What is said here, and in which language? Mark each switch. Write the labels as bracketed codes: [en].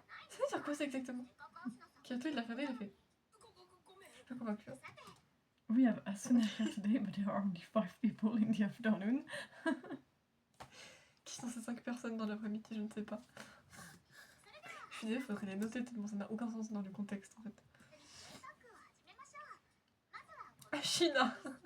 [fr] Ça veut dire quoi ça exactement? Kyoto il l'a regardé, il a fait. Je suis pas convaincue. [en] We have Asuna here today, but there are only 5 people in the afternoon. [fr] Qui sont ces 5 personnes dans l'après-midi? Je ne sais pas. Je suis désolée, faudrait les noter tellement ça n'a aucun sens dans le contexte en fait. Ashina.